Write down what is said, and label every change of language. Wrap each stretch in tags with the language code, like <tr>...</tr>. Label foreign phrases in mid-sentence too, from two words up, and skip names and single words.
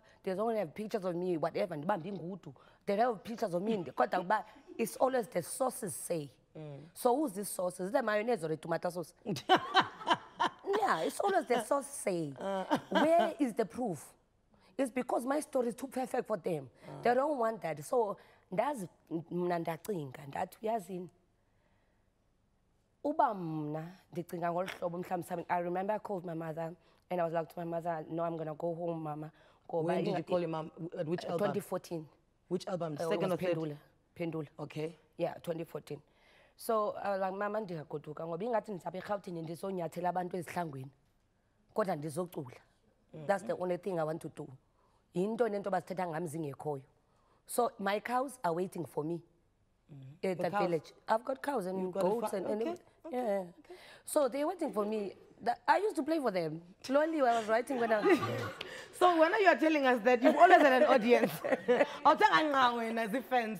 <en>They don't have pictures of me, whatever. They have pictures of me in the contact, but it's always the sources say. So who's this source? Is that mayonnaise or the tomato sauce? Yeah, it's always the source say. Where is the proof? It's because my story is too perfect for them. They don't want that. So that's</en> <xh>mna ndacinga ndathi uyazini uba mna ndicinga ngolu hlobo mhlawumbe</xh> <en>I remember I called my mother and I was like to my mother, no, I'm going to go home, mama. When did you call your mom? At which album? 2014. Which album? Second or third? Pendula. Okay. Yeah, 2014. So I was like,</en> <xh>mama, ndiyagoduka ngoba ingathi ndizabe eRhawutini ndizonyathela abantu ezihlangwini kodwa ndizocula.</xh> <en>That's the only thing I want to do.</en> <xh>Yinto nento bazithetha ngami zingekhoyo.</xh> <en>So my cows are waiting for me at that village. I've got cows and goats and okay. yeah. Okay. So they're waiting for me. I used to play for them. Slowly, I was writing when I was... So when you are telling us that you've always had an audience, I'll tell you as a fans.</en>